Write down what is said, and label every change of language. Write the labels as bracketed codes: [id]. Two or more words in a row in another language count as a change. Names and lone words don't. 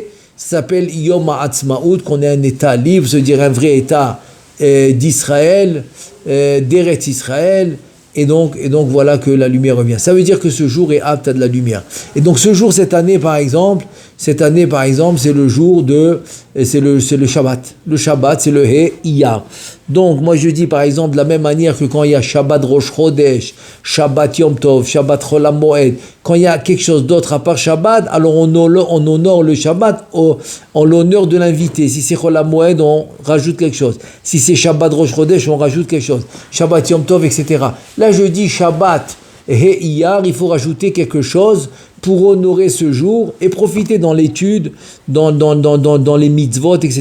[fr] Ça s'appelle Yom HaAtzmaut, qu'on est un État libre, c'est-à-dire un vrai État d'Israël, d'Eretz Israël, et donc voilà que la lumière revient. Ça veut dire que ce jour est apte à de la lumière. Et donc ce jour, cette année par exemple, c'est le jour c'est le Shabbat. Le Shabbat, c'est le He Iyar. Donc moi je dis par exemple de la même manière que quand il y a Shabbat Rosh Chodesh, Shabbat Yom Tov, Shabbat Chol HaMoed, quand il y a quelque chose d'autre à part Shabbat, alors on honore le Shabbat en l'honneur de l'invité. Si c'est Chol HaMoed, on rajoute quelque chose. Si c'est Shabbat Rosh Chodesh, on rajoute quelque chose. Shabbat Yom Tov, etc. Là je dis Shabbat He Iyar, il faut rajouter quelque chose pour honorer ce jour et profiter dans l'étude, dans les mitzvot, etc.